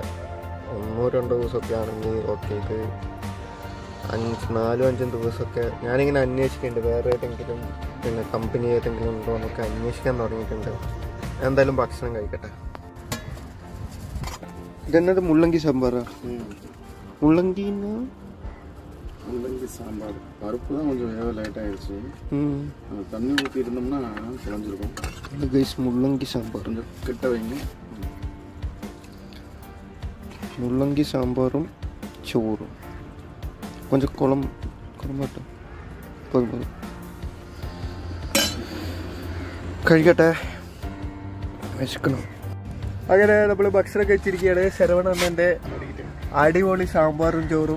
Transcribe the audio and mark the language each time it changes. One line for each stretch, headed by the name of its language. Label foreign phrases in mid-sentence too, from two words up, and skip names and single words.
Malayalam: 1-2 ദിവസമൊക്കെ ആണെങ്കിൽ ഓക്കെ, ഇത് 4-5 ദിവസമൊക്കെ ഞാനിങ്ങനെ അന്വേഷിക്കുന്നുണ്ട്. വേറെ ഏതെങ്കിലും പിന്നെ കമ്പനി ഏതെങ്കിലും ഉണ്ടോ എന്നൊക്കെ അന്വേഷിക്കാൻ തുടങ്ങിയിട്ടുണ്ട്. എന്തായാലും ഭക്ഷണം കഴിക്കട്ടെ. ഇതെന്നത് മുള്ളങ്കി സാമ്പാറാ?
Tamil: முள்ளங்கி சாம்பார். பருப்பு தான் கொஞ்சம் வேக லைட் ஆயிடுச்சு. தண்ணி ஊற்றி இருந்தோம்னா குழஞ்சிருக்கும். கைஸ், முள்ளங்கி சாம்பார் கொஞ்சம் கிட்ட வைங்க. முள்ளங்கி சாம்பாரும் ചോറും கொஞ்சம் കുളമാട്ടോ.
Malayalam: പോതും കഴിക്കട്ടെ, വിശക്കണം. അങ്ങനെ നമ്മൾ ഭക്ഷണം കഴിച്ചിരിക്കുകയാണ്. ശരവണ അണ്ണൻ്റെ അടിപൊളി സാമ്പാറും ചോറും.